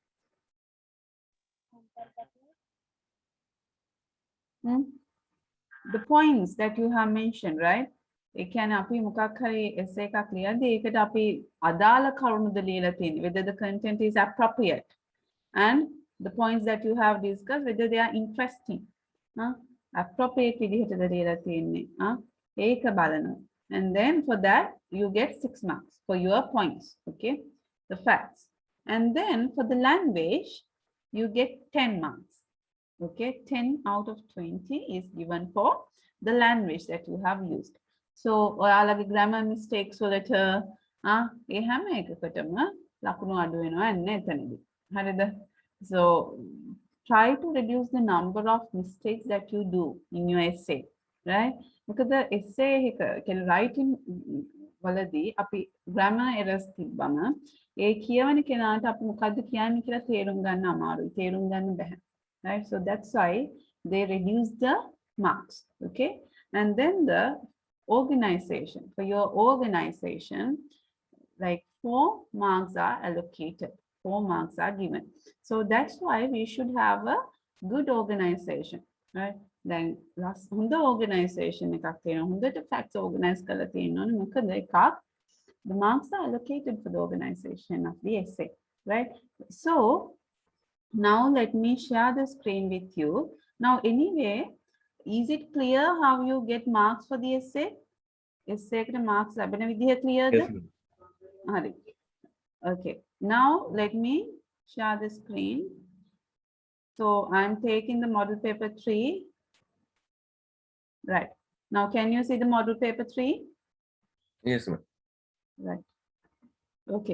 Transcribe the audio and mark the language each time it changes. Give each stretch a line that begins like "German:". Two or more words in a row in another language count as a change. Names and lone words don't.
English: The points that you have mentioned, right?
Sinhala: ඒ කියන්නේ අපි මොකක් හරි essay එකක් ලියද්දී ඒකට අපි අදාළ කරුණුද ලියලා තියෙන්නේ,
English: whether the content is appropriate, and the points that you have discussed, whether they are interesting.
Sinhala: Appropriate විදිහටද ලියලා තියෙන්නේ. ඒක බලනවා.
English: And then for that you get 6 marks for your points, okay? The facts. And then for the language you get 10 marks. Okay, 10 out of 20 is given for the language that you have used.
Sinhala: So ඔයාලගේ
English: grammar mistakes
Sinhala: වලට ඒ හැම එකකටම ලකුණු අඩු වෙනවා යන්නේ එතනදී. හරිද?
English: So try to reduce the number of mistakes that you do in your essay, right?
Sinhala: මොකද essay එක කියන්නේ writing වලදී අපි
English: grammar errors
Sinhala: තිබ්බම ඒ කියවන කෙනාට අපි මොකද්ද කියන්නේ කියලා තේරුම් ගන්න අමාරුයි. තේරුම් ගන්න බැහැ.
English: Right? So that's why they reduce the marks. Okay, and then the organization, for your organization, like 4 marks are allocated. 4 marks are given. So that's why we should have a good organization, right?
Sinhala: Then last hunda organization එකක් තියෙනවා. හොඳට
English: facts organize
Sinhala: කරලා තියෙනවනේ. මොකද එකක්
English: the marks are allocated for the organization of the essay, right? So now let me share the screen with you. Now anyway, is it clear how you get marks for the essay?
Sinhala: Essay එකට marks ලැබෙන විදිහ clearද?
English: Yes, ma'am.
Sinhala: හරි. Okay.
English: Now let me share the screen. So I'm taking the model paper 3. Right. Now can you see the model paper 3? Yes, ma'am. Right. Okay.